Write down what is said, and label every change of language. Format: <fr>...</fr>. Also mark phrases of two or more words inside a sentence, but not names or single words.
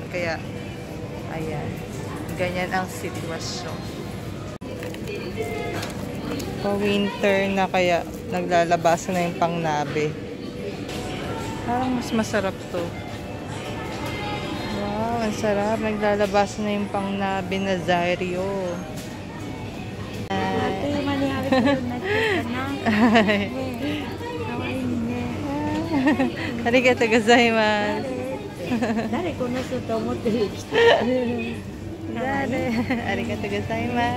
<tl>Kaya, ayan. Ganyan ang sitwasyon. Pa-winter na kaya naglalabas na yung pangnabe. Parang mas masarap to. Wow, ang sarap. Naglalabas na yung pangnabe na Zairyo.</tl> <ja>ありがとうございます. 誰この人と思ってる人。ありがとうございます.</ja>